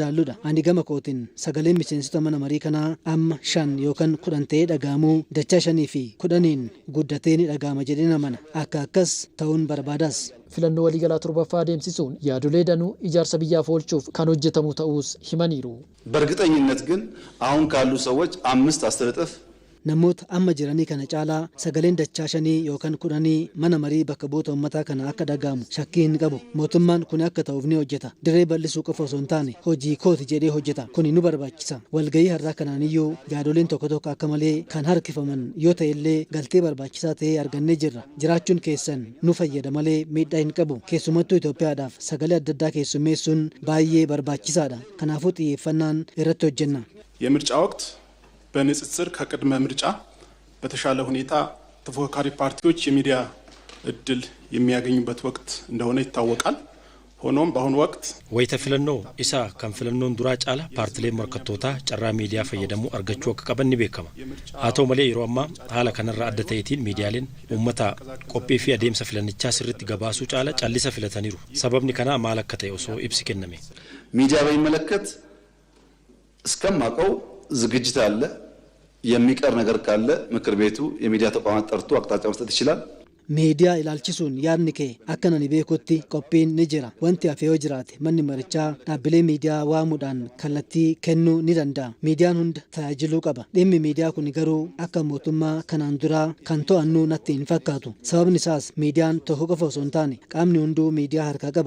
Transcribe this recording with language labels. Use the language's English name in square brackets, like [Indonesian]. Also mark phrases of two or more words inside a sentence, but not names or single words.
[Oromo] Ani gama kootiin sagaleen miseensota mana marii kanaa amma 5 yookaan 10 ta'ee dhagahamuu dachaa 5 fi 10 guddatee ni dhagahama jedhee namana akka akkas ta'uun barbaadas. filannoo waliigalaa torbaffaa adeemsisuun yaadolee danuu ijaarsa biyyaaf oolchuuf kan hojjetamu ta'uus himaniiru. [Amharic] በእርግጠኝነት ግን አሁን ካሉ ሰዎች 5-10 እጥፍ [Oromo] namoota amma jiranii kana caalaa sagaleen dachaa 5 yookaan 10 mana marii bakka bu'oota uummataa kana akka dhagahamu shakkii hin qabu. Mootummaan kun akka ta'uuf ni hojjeta. Dirree bal'isuu qofa osoo hin taane hojii kooti jedhee hojjeta. Kun nu barbaachisa. Walgahii har'aa kanaaniyyuu yaadoleen tokko tokko akka malee kan harkifaman yoo ta'e illee galtee barbaachisaa ta'ee argannee jirra. Jiraachuun keessan nu fayyada malee miidhaa hin qabu. Keessumattuu Itoophiyaadhaaf sagalee adda addaa keessummeessuun baay'ee barbaachisaadha. Kanaafuu xiyyeeffannaan irratti hojjenna. [Amharic] የምርጫ ወቅት በንጽጽር ከቅድመ ምርጫ በተሻለ ሁኔታ ተፎካካሪ ፓርቲዎች የሚዲያ እድል የሚያገኙበት ወቅት እንደሆነ ይታወቃል። ሆኖም በአሁኑ ወቅት [Oromo] ወይተ filannoo isa kan filannoon duraa caala paartilee morkattootaa carraa miidiyaa fayyadamuu argachuu akka qaban ni beekama. Haa ta'u malee yeroo ammaa haala kanarraa adda ta'eetiin miidiyaaleen uummata qophii fi adeemsa filannichaa sirriitti gabaasuu caala callisa filataniiru. Sababni kanaa maal akka ta'e osoo ibsi kenname. [Amharic] ሚዲያ በሚመለከት እስከማውቀው ዝግጅት አለ። የሚቀር ነገር ካለ ምክር ቤቱ የሚዲያ ተቋማት ጠርቶ አቅጣጫ መስጠት ይችላል። [Oromo] ሚዲያ ilaalchisuun yaadni kee akka nani beekutti qophiin ni jira. Wanti hafee yoo jiraate manni marichaa dhaabbilee miidiyaa waamuudhaan kallattii kennuu ni danda'a. Miidiyaan hunda tajaajiluu qaba. Dhimmi miidiyaa kun garuu akka mootummaa kanaan duraa kan to'annu natti hin fakkaatu. Sababni isaas miidiyaan tokko qofa osoo hin taane qaamni hunduu miidiyaa harkaa qaba.